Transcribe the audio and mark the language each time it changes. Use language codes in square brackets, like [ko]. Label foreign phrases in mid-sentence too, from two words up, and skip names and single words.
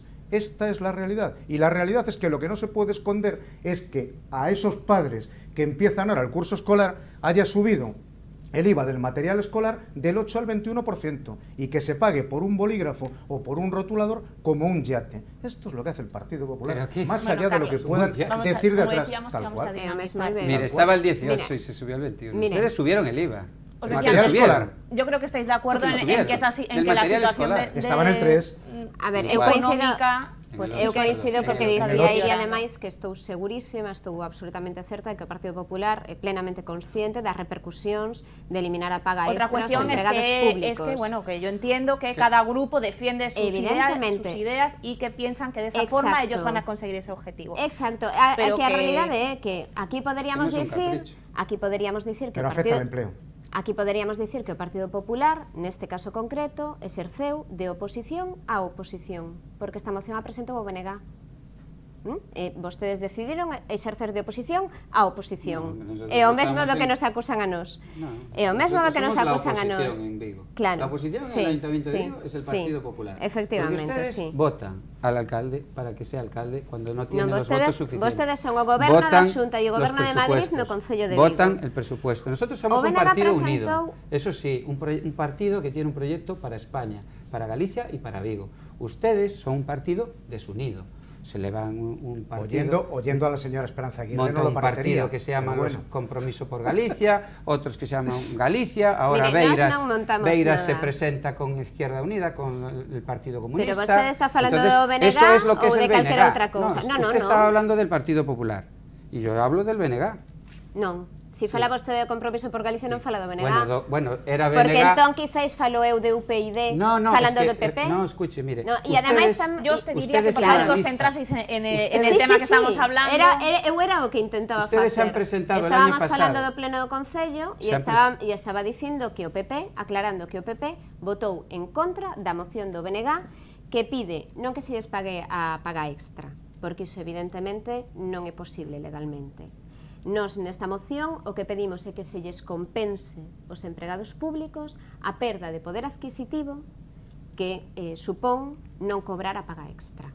[es] Esta es la realidad, y la realidad es que lo que no se puede esconder es que a esos padres que empiezan ahora el curso escolar haya subido el IVA del material escolar del 8 al 21% y que se pague por un bolígrafo o por un rotulador como un yate. Esto es lo que hace el Partido Popular, más allá de lo que puedan decir de atrás. Tal cual. Mire, estaba el 18 y se subió al 21. Ustedes subieron el IVA. Os decía, escolar. Yo creo que estáis de acuerdo en que la situación estaba en el 3. A ver, económica, [gl] eu coincido co que dicía e ademais que estou segurísima, estou absolutamente certa de que o Partido Popular é plenamente consciente das repercusións de eliminar a paga extra aos empleados públicos. [es] Que yo entiendo que cada grupo defiende sus ideas y que piensan que de esa forma ellos van a conseguir ese objetivo. [gl] Exacto, que a realidade é que aquí poderíamos dicir que [es] pero afecta al empleo. [gl] Aquí poderíamos dicir que o Partido Popular, neste caso concreto, exerceu de oposición a oposición, porque esta moción a presentou o BNG. Vostedes decidiron exercer de oposición a oposición. É o mesmo do que nos acusan a nós. É o mesmo do que nos acusan a nós. [es] La oposición en el Ayuntamiento de Vigo es el Partido Popular. Efectivamente, porque ustedes votan al alcalde para que sea alcalde cuando no tiene los votos suficientes. [gl] Vostedes son o goberno da Xunta e o goberno de Madrid no Concello de Vigo. [es] Votan el presupuesto. Nosotros somos un partido unido. Eso sí, un partido que tiene un proyecto para España, para Galicia y para Vigo. Ustedes son un partido desunido. Se le van un partido... Oyendo a la señora Esperanza Aguirre, no lo parecería. Un partido que se llama Compromiso por Galicia, otros que se llaman Galicia, ahora Beiras se presenta con Izquierda Unida, con el Partido Comunista... Pero usted está [gl] falando do BNG ou de calquera outra cousa? [es] No, usted está hablando del Partido Popular, y yo hablo del BNG. [gl] Non. Si fala vostede de Compromiso por Galicia non fala do BNG. [es] Bueno, era BNG... [gl] Porque entón quizáis falo eu de UPyD falando do PP. [es] No, escuche, mire. [gl] E ademais [es] yo os pediría que por favor concentraseis en el tema que estamos hablando. [gl] Eu era o que intentaba facer. [es] Ustedes han presentado el año pasado. [gl] Estábamos falando do pleno do Concello e estaba dicindo que o PP, aclarando que o PP votou en contra da moción do BNG que pide non que se lles pague a paga extra, porque iso evidentemente non é posible legalmente. Nos, nesta moción, o que pedimos é que se lles compense os empregados públicos a perda de poder adquisitivo que supón non cobrar a paga extra.